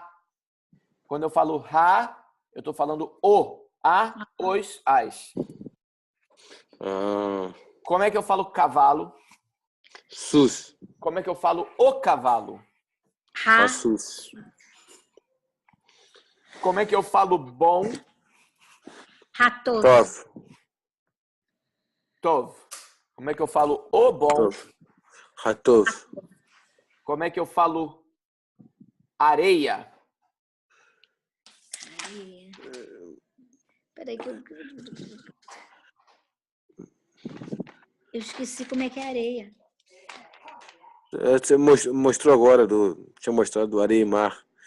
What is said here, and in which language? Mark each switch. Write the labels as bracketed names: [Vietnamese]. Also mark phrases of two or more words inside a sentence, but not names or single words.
[Portuguese] Quando eu falo ha, eu estou falando o, a, os, as. Como é que eu falo cavalo? Sus. Como é que eu falo o cavalo? Ha. Sus. Como é que eu falo bom? Hatov. Tov. Tov. Como é que eu falo o bom? [Hebrew] טוב. הטוב. [Portuguese] Como é que eu falo areia? Peraí que eu esqueci como é que é areia. Você mostrou agora, tinha mostrado do areia e mar.